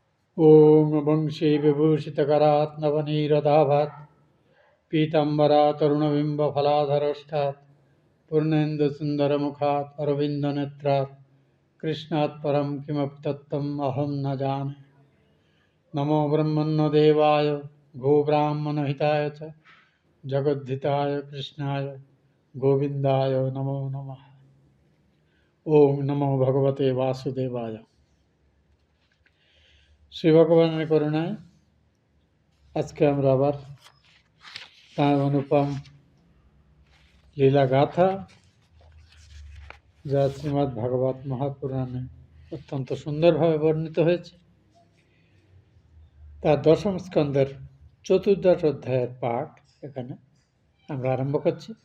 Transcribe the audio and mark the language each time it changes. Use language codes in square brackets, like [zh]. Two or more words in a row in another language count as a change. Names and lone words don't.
[sa] ॐ वंशी विभूषितकरात् नवनीरदाभात् पीताम्बरातरुणबिम्बफलाधरष्टात् पूर्णेन्दुसुन्दरमुखात् अरविन्दनेत्रात् कृष्णात् परं किमपि तत्त्वम् अहं न जाने। नमो ब्रह्मण्यदेवाय गोब्राह्मणहिताय च जगद्धिताय कृष्णाय गोविन्दाय नमो नमः। ओम नमो भगवते वासुदेवाय। [bn] শ্রী ভগবানের করুণায় আজকে আমরা আবার তাঁর অনুপম লীলা গাথা, যা শ্রীমদ্ ভাগবত মহাপুরাণে অত্যন্ত সুন্দরভাবে বর্ণিত হয়েছে, তার দশম স্কন্ধের চতুর্দশ অধ্যায়ের পাঠ এখানে আমরা আরম্ভ করছি।